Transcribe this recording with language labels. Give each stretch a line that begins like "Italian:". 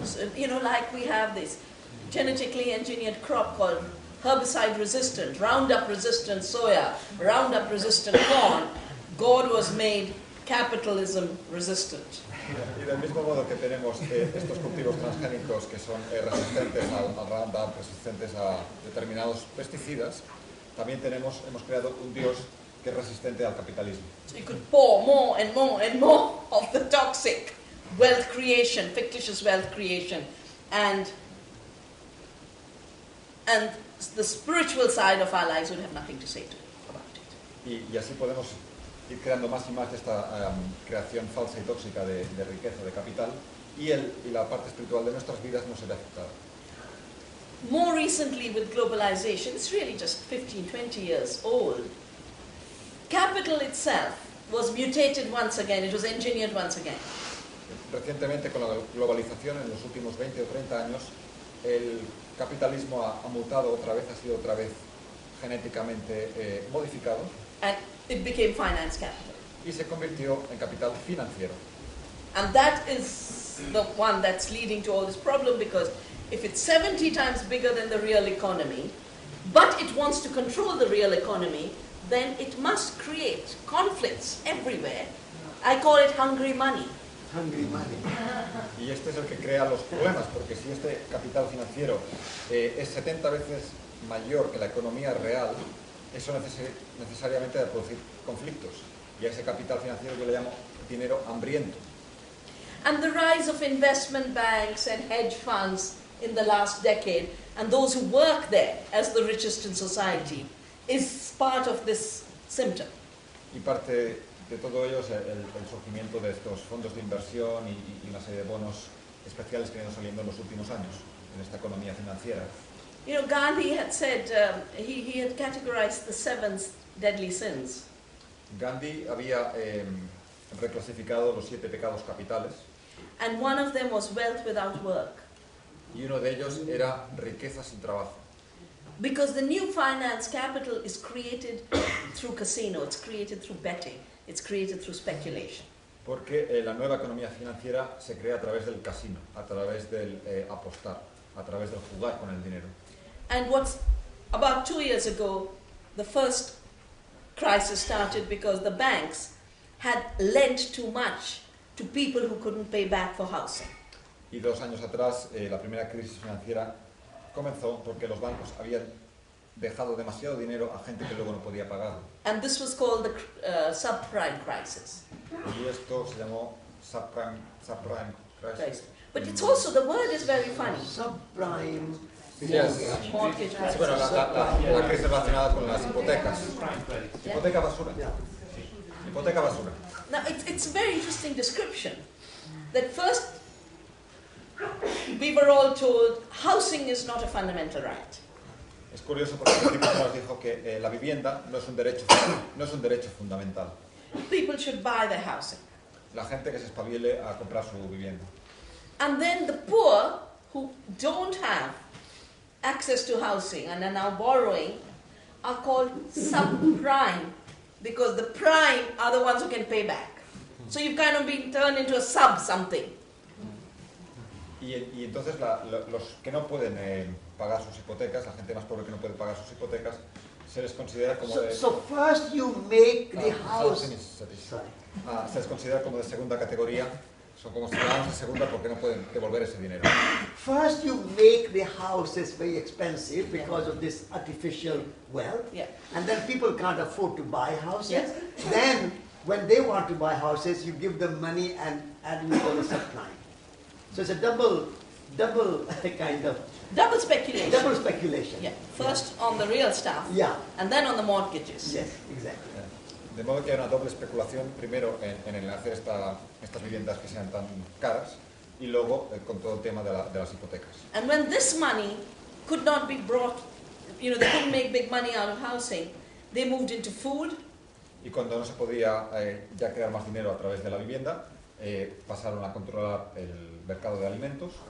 English: So, like we have this genetically engineered crop called herbicide resistant, Roundup resistant soya, Roundup resistant corn. God was made capitalism resistant.
Spanish: Y del mismo modo que tenemos estos cultivos transgénicos que son resistentes al Roundup, resistentes a determinados pesticidas, también hemos creado un Dios que es resistente al capitalismo.
English: So you could pour more and more and more of the toxic wealth creation, fictitious wealth creation, and the spiritual side of our lives would have nothing to say about it.
Spanish: Y así podemos ir creando más y más de esta creación falsa y tóxica de riqueza, de capital, y la parte espiritual de nuestras vidas no se ve afectada.
English: More recently with globalization, it's really just 15, 20 years old, capital itself was mutated once again, it was engineered once again.
Spanish: Recientemente, con la globalización, en los últimos 20 o 30 años, el capitalismo ha mutado otra vez, ha sido otra vez genéticamente modificado.
English: And it became finance capital.
Spanish: Y se convirtió en capital financiero.
English: And that is the one that's leading to all this problem, because if it's 70 times bigger than the real economy, but it wants to control the real economy, then it must create conflicts everywhere. I call it hungry money. Hungry money.
Spanish: Y este es el que crea los problemas, porque si este capital financiero es 70 veces mayor que la economía real, eso necesariamente va a producir conflictos. Y a ese capital financiero yo le llamo dinero hambriento.
English: And the rise of investment banks and hedge funds in the last decade, and those who work there as the richest in society, is part of this symptom.
Spanish: Y parte de todo ello es el surgimiento de estos fondos de inversión y una serie de bonos especiales que han ido saliendo en los últimos años en esta economía financiera.
English: You know, Gandhi had said, he had categorized the 7 deadly sins.
Spanish: Gandhi había reclasificado los 7 pecados capitales
English: And one of them was wealth without work.
Spanish: y uno de ellos era riqueza sin trabajo.
English: Because the new finance capital is created through casino, it's created through betting, it's created through speculation.
Spanish: Porque la nueva economía financiera se crea a través del casino, a través del apostar, a través del jugar con el dinero.
English: And what's about 2 years ago, the first crisis started because the banks had lent too much to people who couldn't pay back for housing.
Spanish: Y 2 años atrás, la primera crisis financiera comenzó porque los bancos habían dejado demasiado dinero a gente que luego no podía pagar.
English: And this was called the subprime crisis.
Spanish: Y esto se llamó subprime crisis.
English: But it's also, the word is very funny. Subprime. Yes. Mortgage
Spanish: Sí,
English: crisis.
Spanish: bueno, la crisis relacionada con las hipotecas. Hipoteca basura.
English: Yeah.
Spanish: Hipoteca basura.
English: Now, it's a very interesting description. That first, we were all told housing is not a fundamental right.
Spanish: Es curioso porque el tipo nos dijo que la vivienda no es un derecho fundamental.
English: People should buy their housing.
Spanish: La gente que se espabile a comprar su vivienda.
English: And then the poor who don't have access to housing and are now borrowing are called subprime because the prime are the ones who can pay back. So you've kind of been turned into a sub something.
Spanish: Y entonces los que no pueden pagar sus hipotecas, la gente más pobre que no puede pagar sus hipotecas, se les considera como de...
English: So first you make the house. Sorry.
Spanish: Se les considera como de segunda categoría, son como ciudadanos de segunda porque no pueden devolver ese dinero.
English: First you make the houses very expensive because of this artificial wealth. Yeah. And then people can't afford to buy houses. Yes. Then when they want to buy houses, you give them money and you call a subprime. So it's a double kind of Double speculation. double speculation. Yeah. First on the real stuff Yeah. and then on the mortgages. Yes, exactly.
Spanish: De modo que hay una doble especulación, primero en el hacer estas viviendas que sean tan caras y luego con todo el tema de las hipotecas.
English: And when this money could not be brought, you know, they couldn't make big money out of housing, they moved into food.
Spanish: Y cuando no se podía ya crear más dinero a través de la vivienda, pasaron a controlar el mercado de alimentos.